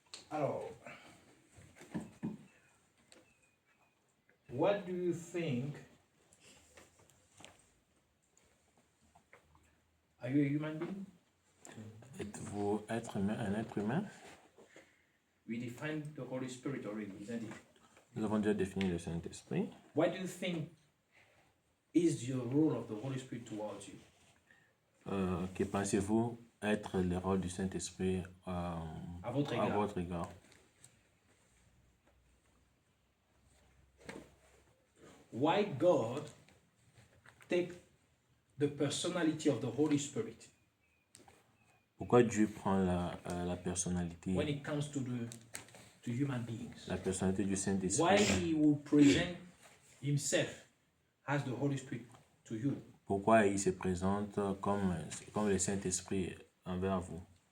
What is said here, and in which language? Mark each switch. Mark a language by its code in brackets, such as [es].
[en] Alors, what do you think? Are you a human being? [fr] Êtes-vous un être humain? [en] We defined the Holy Spirit already, isn't it? [fr] Nous avons déjà défini le Saint-Esprit. [en] What do you think is your role of the Holy Spirit towards you? [fr] Que pensez-vous être le rôle du Saint-Esprit à votre égard? [en] Why God take the personality of the Holy Spirit? [fr] Pourquoi Dieu prend la personnalité? [en] When it comes to human beings. [fr] La personnalité du Saint-Esprit. [en] Why he will present himself as the Holy Spirit to you? [fr] Pourquoi il se présente comme le Saint-Esprit envers vous?